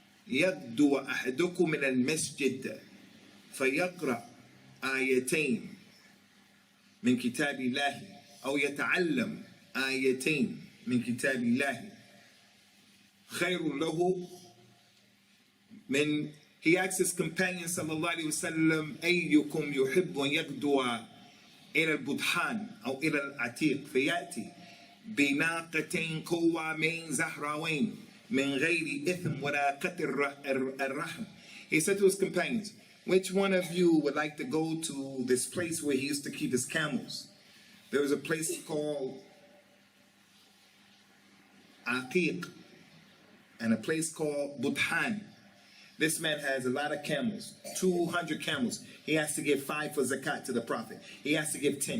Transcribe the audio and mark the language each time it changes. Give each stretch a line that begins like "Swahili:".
Arabic: يَغْدُوَ أَحَدُكُمْ مِنَ الْمَسْجِدِ فَيَقْرَأْ آيَتَيْنِ من كتاب الله أو يتعلم آيتين من كتاب الله خير له من.
English: He asked his companion
Arabic: sallallahu alaihi wasallam, أيكم يحب أن يغدو إلى البطحان أو إلى العتيق فيأتي بناقتين قوامين زهراوين من غير إثم ولا قتل الرحم.
English: He said to his companions, which one of you would like to go to this place where he used to keep his camels? There was a place called Aqiq and a place called Budhan. This man has a lot of camels, 200 camels. He has to give 5 for zakat to the Prophet. He has to give 10.